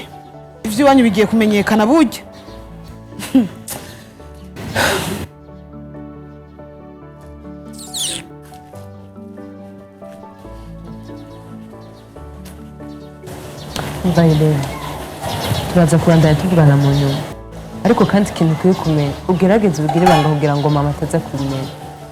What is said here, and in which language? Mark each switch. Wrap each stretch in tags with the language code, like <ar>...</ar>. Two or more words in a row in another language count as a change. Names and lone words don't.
<rn>Ivyo wanyu bigiye kumenyekana burya. Mbaye turaza kurandana tuvugana mu nyuma. Ariko kandi ikintu ukwiye kumenya ugerageze ubwire banga kugira ngo mama ataza kubimenya.</rn>